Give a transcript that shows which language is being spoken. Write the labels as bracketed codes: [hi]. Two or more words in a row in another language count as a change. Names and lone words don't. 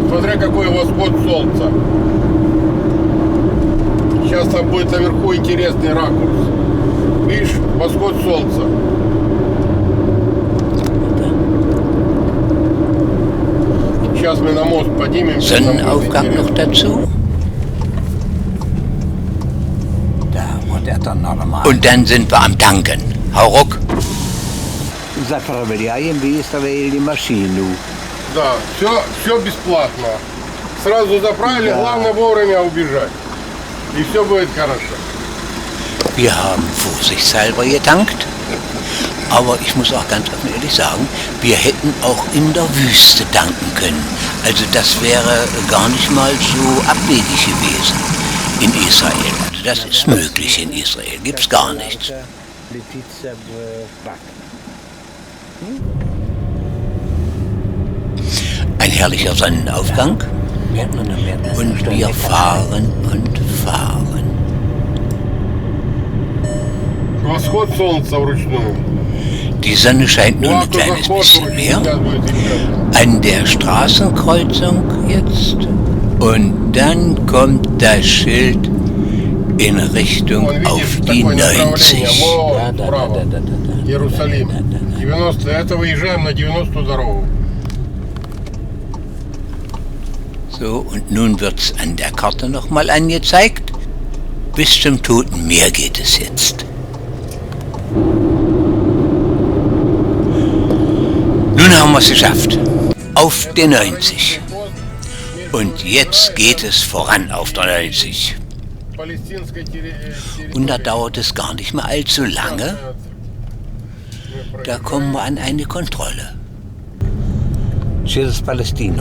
[ru] Смотря какой восход солнца. Сейчас там будет наверху интересный ракурс. Видишь, восход солнца. Сейчас мы на мост поднимемся. [de] Sonnenaufgang noch dazu. Und dann sind wir am Tanken. Hau ruck. [ru] Заправляем, выставили машину. Да, все бесплатно. Сразу заправили, главное вовремя убежать. И все будет хорошо. [de] Wir haben vorsichtshalber getankt, aber ich muss auch ganz offen ehrlich sagen, wir hätten auch in der Wüste tanken können. Also das wäre gar nicht mal so abwegig gewesen in Israel. Also das ist möglich in Israel, gibt's gar nichts. Ein herrlicher Sonnenaufgang und wir fahren und fahren. [ru] Восход солнца вручную. [de] Die Sonne scheint nur ein kleines bisschen mehr. An der Straßenkreuzung jetzt. Und dann kommt das Schild in Richtung auf die 90. [ru] Иерусалим. 90. Это выезжаем на 90-ю дорогу. [de] So, und nun wird's an der Karte nochmal angezeigt. Bis zum Toten Meer geht es jetzt. Nun haben wir es geschafft. Auf der 90. Und jetzt geht es voran auf der 90. Und da dauert es gar nicht mehr allzu lange. Da kommen wir an eine Kontrolle. [ru] Через Палестину.